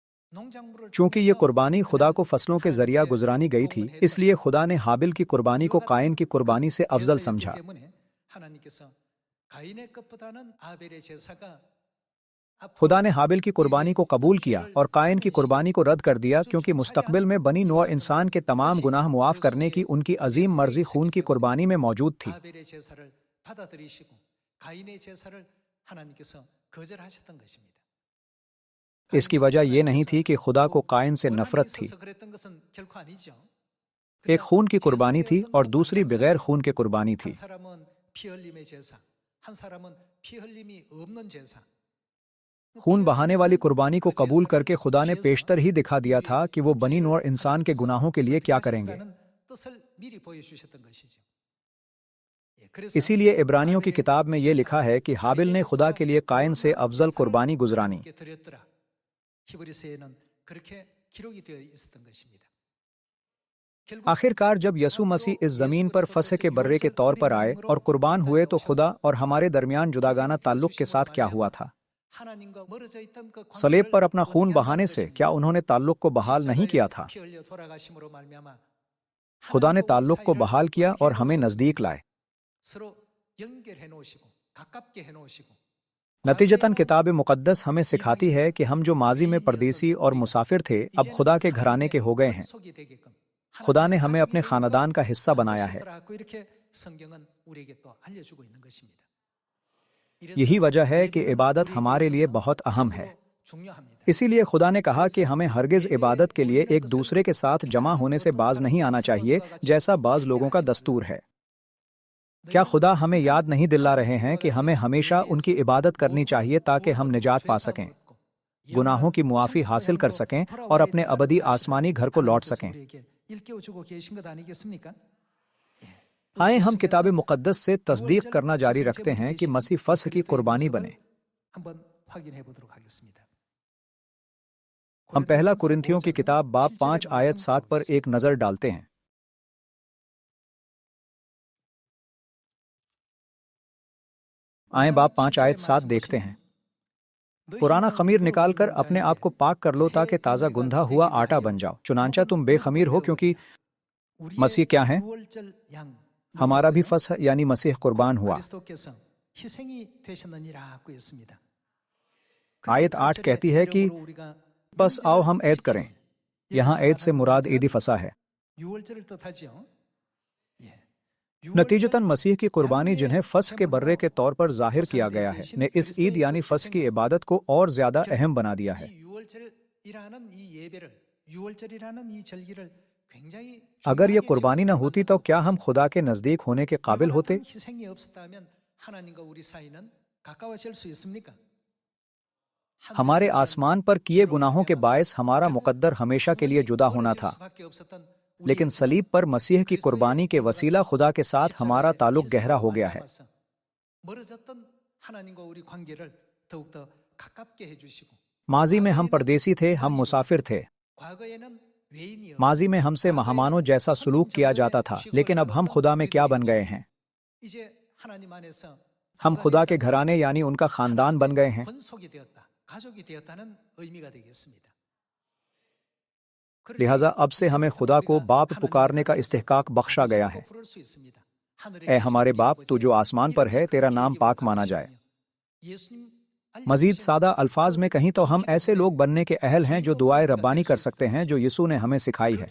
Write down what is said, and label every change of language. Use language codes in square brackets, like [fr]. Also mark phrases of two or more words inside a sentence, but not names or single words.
[ko] 농작물을 [ur] چونکہ یہ [ko] 통해서 [ur] قربانی خدا کو فصلوں کے ذریعہ گزرانی گئی تھی، اس لیے خدا نے ہابیل کی قربانی کو قائن کی قربانی سے افضل [ko] 제사였기 [ur] समझा। [ko] 때문에 하나님께서 가인의 것보다는 아벨의 제사가 [ur] خدا نے ہابیل کی قربانی کو قبول کیا اور قائن کی قربانی کو رد کر دیا، کیونکہ مستقبل میں بنی نوع انسان کے تمام گناہ معاف کرنے کی ان کی عظیم مرضی خون کی قربانی میں موجود تھی. [ko] 아벨의 제사를 받아들이시고 가인의 제사를 하나님께서 거절하셨던 것입니다. [ur] اس کی وجہ یہ نہیں تھی کہ خدا کو قائن سے نفرت تھی. [ko] 원하셔서 그랬던 것은 결코 아니죠. [ur] ایک خون کی قربانی تھی اور دوسری بغیر خون کے قربانی تھی. [ko] 한 사람은 피 흘림의 제사, 한 사람은 피 흘림이 없는 제사. [ur] خون بہانے والی قربانی کو قبول کر کے خدا نے پیشتر ہی دکھا دیا تھا کہ وہ بنی نوع انسان کے گناہوں کے لیے کیا کریں گے. [ko] 뜻을 미리 보여주셨던 것이죠. [ur] اسی لیے عبرانیوں کی کتاب میں یہ لکھا ہے کہ ہابیل نے خدا کے لیے قائن سے افضل قربانی گزرانی. [ko] 히브리서에는 그렇게 기록이 되어 있었던 것입니다. [ur] آخرکار جب یسوع مسیح اس زمین پر فسح کے برّے کے طور پر آئے اور قربان ہوئے، تو خدا اور ہمارے درمیان جداگانہ تعلق کے ساتھ کیا ہوا تھا? [ko] 하나님과 멀어져 있던 그 [ur] صلیب پر اپنا خون [ko] 원케 [ur] بہانے سے کیا انہوں نے تعلق کو بحال نہیں کیا تھا? [ko] 피 흘려 돌아가심으로 말미암아 [ur] خدا نے [ko] 하나님과 [ur] تعلق کو [ko] 우리 [ur] बहाल [ko] 사이를 [ur] کیا اور [ko] 연결해 [ur] हमें [ko] 놓으셨습니다. [ur] نزدیک لائے. [ko] 서로 연결해 놓으시고 가깝게 해 놓으시고 [ur] نتیجتاً کتاب مقدس ہمیں سکھاتی ہے کہ ہم جو ماضی میں پردیسی اور مسافر تھے، اب خدا کے گھرانے کے ہو گئے ہیں. [ko] 속이 되게끔 [ur] خدا نے ہمیں اپنے خاندان کا حصہ بنایا ہے. [ko] 이렇게 성경은 우리에게 또 알려주고 있는 것입니다. [ur] یہی وجہ ہے کہ عبادت ہمارے لیے بہت اہم ہے. [ko] 중요합니다. [ur] اسی لیے خدا نے کہا کہ ہمیں ہرگز عبادت کے لیے ایک دوسرے کے ساتھ جمع ہونے سے باز نہیں آنا چاہیے، جیسا بعض لوگوں کا دستور ہے. کیا خدا ہمیں یاد نہیں دلا رہے ہیں کہ ہمیں ہمیشہ ان کی عبادت کرنی چاہیے تاکہ ہم نجات پا سکیں، گناہوں کی معافی حاصل کر سکیں اور اپنے ابدی آسمانی گھر کو لوٹ سکیں? [ko] 일깨워주고 계신 것 아니겠습니까? [ur] آئیے ہم کتاب مقدس سے تصدیق کرنا جاری رکھتے ہیں کہ مسیح فسح کی قربانی بنے. [ko] 한번 확인해 보도록 하겠습니다. [ur] ہم پہلا کرنتھیوں کی کتاب باب 5 آیت 7 پر ایک نظر ڈالتے ہیں. آئیے باب 5 آیت 7 دیکھتے ہیں. پرانا خمیر نکال کر اپنے آپ کو پاک کر لو تاکہ تازہ گندھا ہوا آٹا بن جاؤ. چنانچہ تم بےخمیر ہو، کیونکہ مسیح کیا ہے? [ko] 유월절 양 [ur] ہمارا بھی فسح یعنی مسیح قربان ہوا. [ko] 그리스도께서 희생이 되셨느니라고 했습니다. [ur] آیت 8 کہتی ہے کہ بس آؤ ہم عید کریں. یہاں عید سے مراد عید فسح ہے. [ko] 유월절을 뜻하지요. 예. [ur] نتیجتاً مسیح کی قربانی، جنہیں فسح کے برّے کے طور پر ظاہر کیا گیا ہے، نے اس عید یعنی فسح کی عبادت کو اور زیادہ اہم بنا دیا ہے. [ko] 이 유월절이라는 이 예배를, 유월절이라는 이 절기를 굉장히 [ur] اگر یہ [ko] 중요하게 [ur] قربانی نہ ہوتی تو کیا ہم خدا کے نزدیک ہونے کے قابل [ko] 이와 [ur] होते? [ko] 같은 희생이 없었다면 하나님과 우리 사이는 가까워질 수 있습니까? [ur] ہمارے آسمان پر کیے گناہوں کے باعث ہمارا مقدر ہمیشہ کے لیے جدا ہونا تھا، لیکن صلیب پر مسیح کی قربانی کے وسیلہ خدا کے ساتھ ہمارا تعلق گہرا ہو گیا ہے. [ko] 멀어졌던 하나님과 우리 관계를 더욱더 가깝게 해주시고 [ur] ماضی میں ہم پردیسی تھے، ہم مسافر تھے. [ko] 과거에는 외인이요 [ur] ماضی میں ہم سے مہمانوں جیسا سلوک کیا جاتا تھا، لیکن اب ہم خدا میں کیا بن گئے ہیں? [ko] 이제 하나님 안에서 [ur] ہم خدا کے گھرانے یعنی ان کا خاندان بن گئے ہیں. [ko] 권속이 되었다, 가족이 되었다는 의미가 되겠습니다. [ur] لہٰذا اب سے ہمیں خدا کو باپ پکارنے کا استحقاق بخشا گیا ہے. اے ہمارے باپ، تو جو آسمان پر ہے، تیرا نام پاک مانا جائے. مزید سادہ الفاظ میں کہیں تو ہم ایسے لوگ بننے کے اہل ہیں جو دعائے ربانی کر سکتے ہیں جو یسوع نے ہمیں سکھائی ہے.